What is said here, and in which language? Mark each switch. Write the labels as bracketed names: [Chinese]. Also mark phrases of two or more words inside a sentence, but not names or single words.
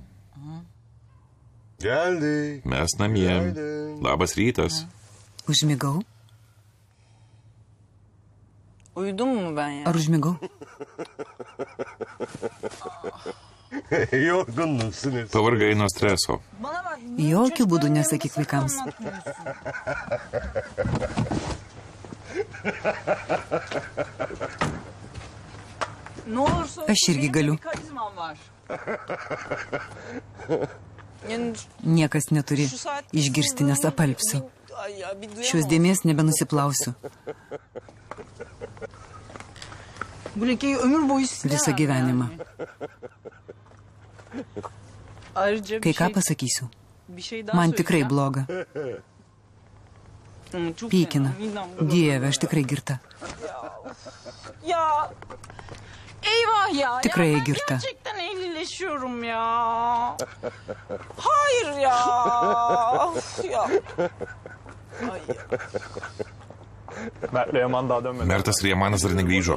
[Turkish] Geldik. [Lithuanian] Mes namie. Labas rytas. Užmigau? [Turkish] Uyudum mu ben ya? [Lithuanian] Ar užmigau? [Turkish] Yorgun musun? [Lithuanian] Pavargai nuo streso. Jokių būdų nesakyk vaikams. Aš irgi galiu. Niekas neturi išgirsti, nes apalpsiu. Šios dėmės nebenusiplausiu. Visą gyvenimą. Kai ką pasakysiu. Man tikrai bloga. Pykina. Dieve, aš tikrai girta. [Turkish] Eyvah ya. [Lithuanian] Tikrai [Turkish] ya ben [Lithuanian] girta. [Turkish] Gerçekten ehlileşiyorum ya. Hayır ya. Of ya. [Lithuanian] Mertas Riemanas dar negrįžo.